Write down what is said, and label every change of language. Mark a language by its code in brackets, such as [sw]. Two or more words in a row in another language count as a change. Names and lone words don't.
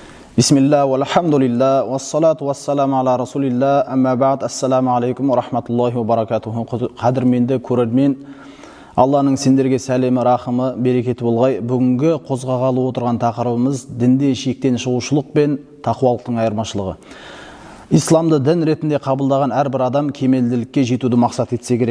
[ar] بسم الله والحمد لله والصلاة والسلام على رسول الله أما بعد السلام عليكم ورحمة الله وبركاته. [kk] Қадірменді көрермен, Алланың сендерге сәлемі, рахымы, берекеті болғай. Бүгінгі қозғағалы отырған тақырыбымыз дінде шектен шығушылық пен тақуалықтың айырмашылығы. Исламды дін ретінде қабылдаған әрбір адам кемелділікке жетуді мақсат етсе керек.